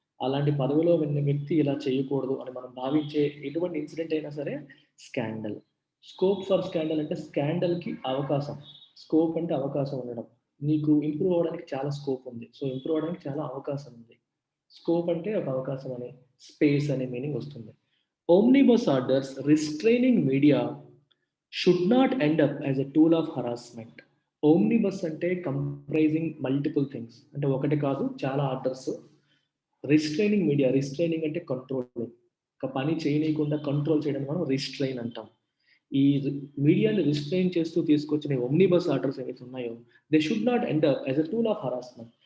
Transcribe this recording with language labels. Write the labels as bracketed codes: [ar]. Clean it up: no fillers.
[te] అలాంటి పదవిలో ఉన్న వ్యక్తి ఇలా చేయకూడదు అని మనం భావించే ఎటువంటి ఇన్సిడెంట్ అయినా సరే స్కాండల్. స్కోప్ ఫర్ స్కాండల్ అంటే స్కాండల్కి అవకాశం. స్కోప్ అంటే అవకాశం ఉండడం. నీకు ఇంప్రూవ్ అవ్వడానికి చాలా స్కోప్ ఉంది, సో ఇంప్రూవ్ అవ్వడానికి చాలా అవకాశం ఉంది. స్కోప్ అంటే ఒక అవకాశం అనే, స్పేస్ అనే మీనింగ్ వస్తుంది. [en] Omnibus orders restraining media should not end up as a tool of harassment. [te] Omnibus అంటే [en] comprising multiple things, [te] అంటే ఒకటి కాదు చాలా ఆర్డర్స్. రిస్ట్రైనింగ్ మీడియా, రిస్ట్రైనింగ్ అంటే కంట్రోల్. ఒక పని చేయనీయకుండా కంట్రోల్ చేయడం మనం రిస్ట్రైన్ అంటాం. ఈ మీడియాని రిస్ట్రైన్ చేస్తూ తీసుకొచ్చిన ఓమ్నిబస్ ఆర్డర్స్ ఏవైతే ఉన్నాయో, [en] They should not end up as a tool of harassment.